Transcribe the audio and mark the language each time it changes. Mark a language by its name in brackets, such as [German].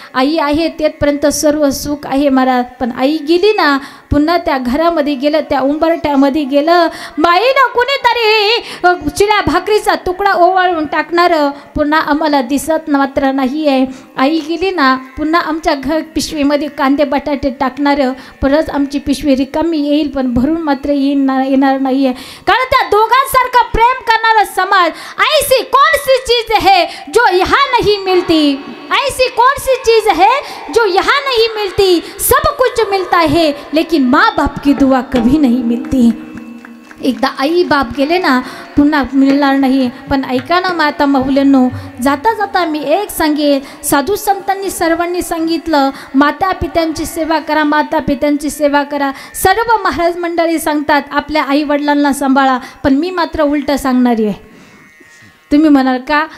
[Marathi] आई आहे तेथपर्यंत सर्व सुख आहे महाराज. पण आई गेली ना, पुन्हा त्या घरामध्ये गेलं, त्या उंबरट्यामध्ये गेलं, माईनं कुणीतरी चिड्या भाकरीचा तुकडा ओवाळून टाकणारं पुन्हा आम्हाला दिसत मात्र नाही आहे. आई गेली ना, पुन्हा आमच्या पिशवीमध्ये कांदे बटाटे टाकणारं, परत आमची पिशवी रिकामी येईल, पण भरून मात्र येणार नाही आहे. कारण त्या दोघांसारखं प्रेम करणारा समाज, [Hindi] ऐसी कौन सी चीज़ है जो यहाँ नहीं मिलती, ऐसी कौन सी चीज़ है जो यहाँ नहीं मिलती. सब कुछ मिलता है लेकिन माँ बाप की दुआ कभी नहीं मिलती. [Marathi] एकदा आई बाप गेले ना, पुन्हा मिळणार नाही. पण ऐका ना माता माऊल्यांनो, जाता जाता मी एक सांगेन, साधू संतांनी सर्वांनी सांगितलं, माता पित्यांची सेवा करा, माता पित्यांची सेवा करा. सर्व महाराज मंडळी सांगतात आपल्या आई वडिलांना सांभाळा, पण मी मात्र उलटं सांगणारी आहे. तुम्ही म्हणाल का?